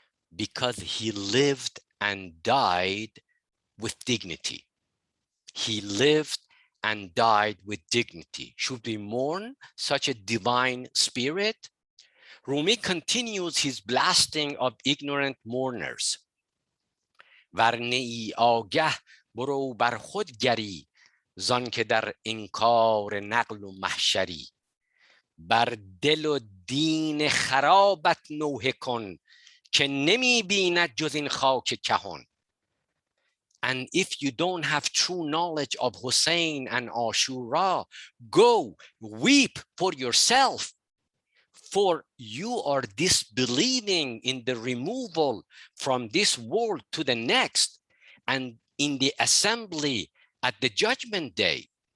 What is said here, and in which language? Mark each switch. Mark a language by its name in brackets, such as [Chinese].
[English] Because he lived and died with dignity. He lived and died with dignity. Should we mourn such a divine spirit? Rumi continues his blasting of ignorant mourners. [Persian] ورنه ای آگه برو بر خود گری زان که در انکار نقل و محشری بر دل و دین خرابت نوحه کن که نمی بیند جز این خاک کهن. [English] And if you don't have true knowledge of Hussein and Ashura, go weep for yourself, for you are disbelieving in the removal from this world to the next and in the assembly at the judgment day.